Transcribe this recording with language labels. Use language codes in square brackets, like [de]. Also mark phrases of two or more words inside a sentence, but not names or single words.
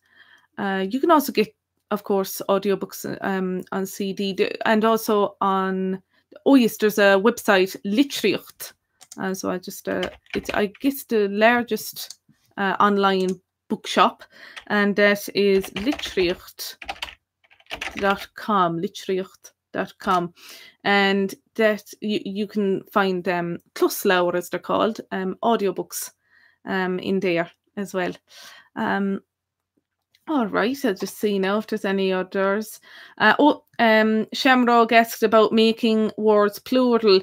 [en] You can also get, of course, audiobooks on CD, and also on, oh yes, there's a website, Litríocht. So I just, it's, I guess, the largest online bookshop, and that is litríocht.com, litríocht.com. And that you can find Cluslaur, as they're called, audiobooks in there as well. All right, I'll just see now if there's any others. Shamrock asked about making words plural.